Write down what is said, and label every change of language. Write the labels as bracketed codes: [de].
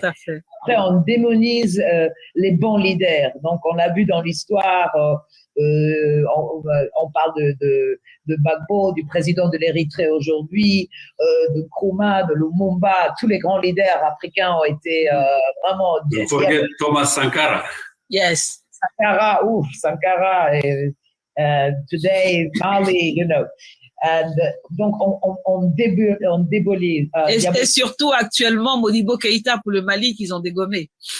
[fr] Après, on démonise les bons leaders. Donc, on a vu dans l'histoire, on parle de Gbagbo, du président de l'Érythrée aujourd'hui, de Nkrumah, de Lumumba. Tous les grands leaders africains ont été vraiment. [en] Don't forget Thomas Sankara. Yes. Sankara, today, Mali, you know. [fr] And, donc, on débolit. Et surtout, actuellement, Modibo Keïta pour le Mali qu'ils ont dégommé.